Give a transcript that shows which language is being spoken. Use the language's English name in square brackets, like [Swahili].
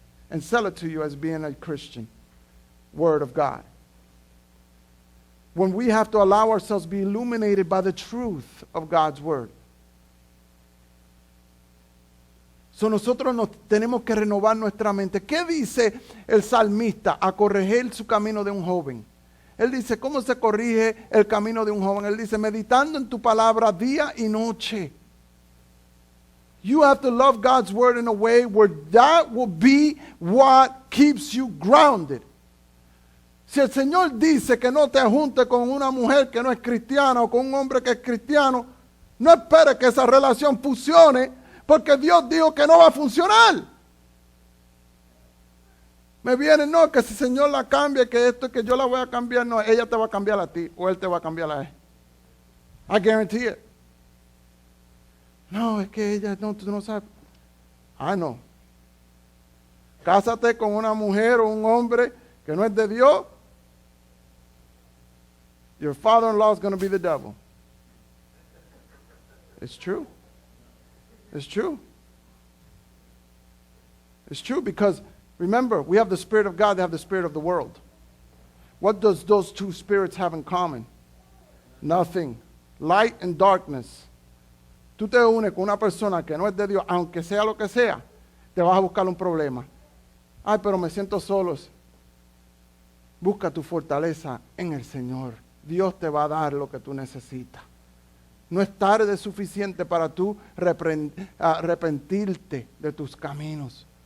[English] And sell it to you as being a Christian. Word of God. When we have to allow ourselves to be illuminated by the truth of God's word. [Spanish] So nosotros tenemos que renovar nuestra mente. ¿Qué dice el salmista a corregir su camino de un joven? Él dice, ¿cómo se corrige el camino de un joven? Él dice, meditando en tu palabra día y noche. [English] You have to love God's word in a way where that will be what keeps you grounded. [Spanish] Si el Señor dice que no te juntes con una mujer que no es cristiana o con un hombre que es cristiano, no esperes que esa relación funcione porque Dios dijo que no va a funcionar. Me vienen, no, que si el Señor la cambia, que esto, que yo la voy a cambiar, no, ella te va a cambiar a ti o él te va a cambiar a él. [English] I guarantee it. [Spanish] No, es que ella, no, tú no sabes. No. Cásate con una mujer o un hombre que no es de Dios. [English] Your father-in-law is going to be the devil. It's true. It's true. It's true because, remember, we have the Spirit of God, they have the Spirit of the world. What does those two spirits have in common? Nothing. Light and darkness. [Spanish] Tú te unes con una persona que no es de Dios, aunque sea lo que sea, te vas a buscar un problema. Ay, pero me siento solo. Busca tu fortaleza en el Señor. Dios te va a dar lo que tú necesitas. No es tarde suficiente para tú arrepentirte de tus caminos.